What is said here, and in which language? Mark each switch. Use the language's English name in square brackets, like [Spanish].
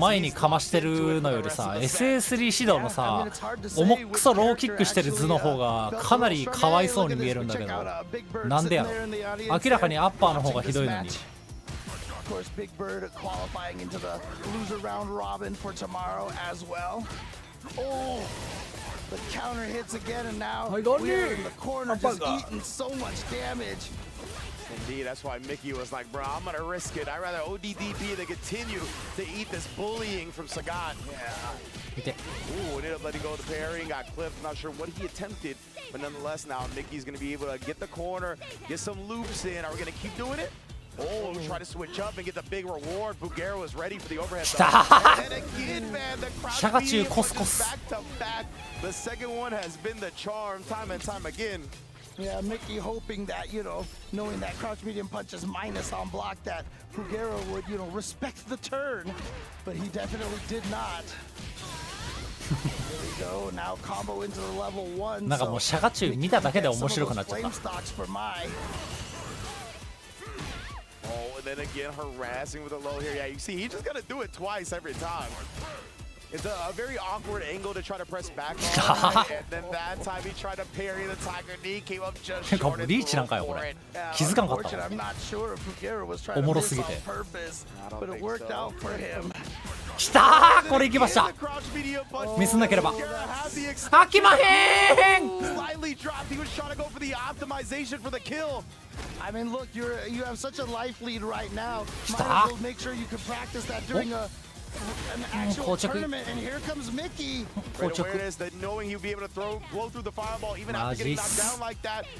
[Japanese] 前にかましてるのよりさ SS3 指導のさ重くそローキックしてる図の方がかなりかわいそうに見えるんだけどなんでやろ明らかにアッパーの方がひどいのに [English] Of course, Big Bird qualifying into the loser round robin for tomorrow as well. Oh, the counter hits again, and now we're in the corner just eating so much damage. Indeed, that's why Mickey was like, bro, I'm going to risk it. I'd rather ODDP than continue to eat this bullying from Sagat. Yeah. Ooh, ended up letting go of the parry and got clipped. Not sure what he attempted, but nonetheless now Mickey's going to be able to get the corner, get some loops in. Are we going to keep doing it? Oh, try to switch up and get the big reward. Pugera was ready for the overhead. And again, man, the crowd beating back to back. The second one has been the charm time and time again. Yeah, Mickey hoping that, you know, knowing that crouch medium punch is minus on block, that Pugera would, you know, respect the turn. But he definitely did not. There we go. Now combo into the level 1. [Japanese] なんかもうシャカチュウ見ただけで面白くなっちゃった。 [English] Oh, and then again, harassing with a low here. Yeah, you see, he's just going to do it twice every time. It's a very awkward angle to try to press back on. And then that time he tried to parry the Tiger knee, came up just short and for it. I'm not sure if Pugera was trying to miss on purpose, but it worked out for him. [Japanese] きたーこれいきましたミスなければあきまへん [English] Slightly dropped. He was trying to go for the optimization for the kill. I mean, look, you have such a life lead right now. Might as well make sure you can practice that during an actual tournament. And here comes Mickey. Great awareness that knowing he'll be able to blow through the fireball even after getting knocked down like that.